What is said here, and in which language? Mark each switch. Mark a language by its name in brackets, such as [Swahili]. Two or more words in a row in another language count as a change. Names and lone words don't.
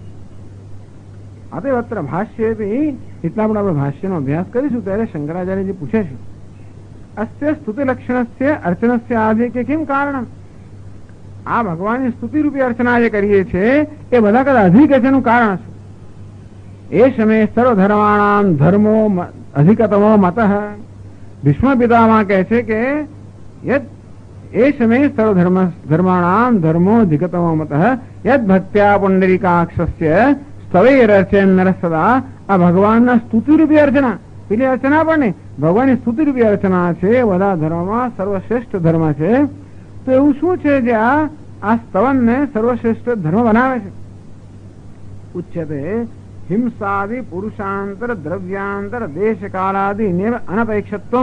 [Gujarati] અત્ર ભાષ્યથી એટલા પણ આપણે ભાષ્યનો અભ્યાસ કરીશું ત્યારે શંકરાચાર્યજી પૂછે છે [Sanskrit] અસ્ય સ્તુતિ લક્ષણસ્ય અર્ચનસ્ય આદિ [Gujarati] કે કેમ કારણ? આ ભગવાનની સ્તુતિ રૂપી અર્ચના જે કરીએ છીએ એ બધા કરતા અધિક એનું કારણ છે. એ સમયે [Sanskrit] સર્વધર્માણામ ધર્મો અધિકતમો મત. [Gujarati] ભીષ્મ પિતામહ કહે છે કે [Sanskrit] यद एष मे सर्वधर्माणां धर्मो अधिगतमो मतः यद भक्त्या पुंडरीकाक्षस्य સ્તવૈરચન નર સદા. [Gujarati] આ ભગવાનના સ્તુતિરૂપી અર્ચના, પેલી અર્ચના પણ નહીં, ભગવાનની સ્તુતિરૂપી અર્ચના છે. બધા ધર્મમાં સર્વશ્રેષ્ઠ ધર્મ છે. તો એવું શું છે જે આ સ્તવનને સર્વશ્રેષ્ઠ ધર્મ બનાવે છે? [Sanskrit] ઉચ્યતે હિંસાદિ પુરુષાંતર દ્રવ્યાંતર દેશ કાલાદિ અનપેક્ષત્વમ.